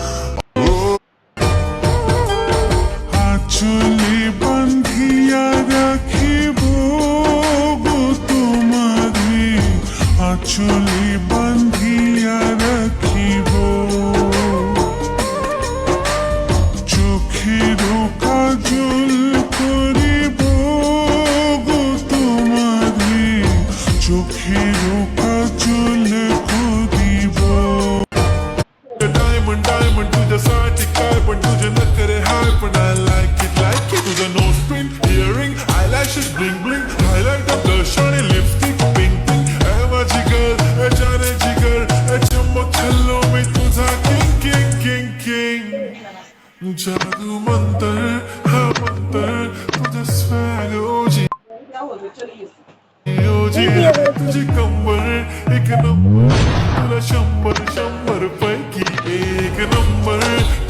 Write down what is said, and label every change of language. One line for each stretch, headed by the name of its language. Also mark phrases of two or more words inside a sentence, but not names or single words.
Bangla: আঁচলে বান্ধিয়া রাখিব গো তোমারে, আঁচলে বান্ধিয়া রাখিব। চোখের কাজল করিব গো তোমারে, চোখের কাজল করিব।
English: Diamond, diamond,
Marathi: तुझ्या साठी काय पण तुझे नखरे हाय पण
English: I like it,
Marathi: तुझं
English: nose print, earring, eyelashes, bling bling, highlighter, blush
Marathi: आणि
English: lipstick, pink pink,
Marathi: माझी girl,
Hindi: जाने जिगर,
Marathi: चम्मक खाल्लो मी तुझा
English: king king king king.
Marathi: जादू मंतर, हा मंतर, तुझं swag ओजी ओजी, तुझी कंबर एक नंबर, तुला 100 पैकी एक नंबर.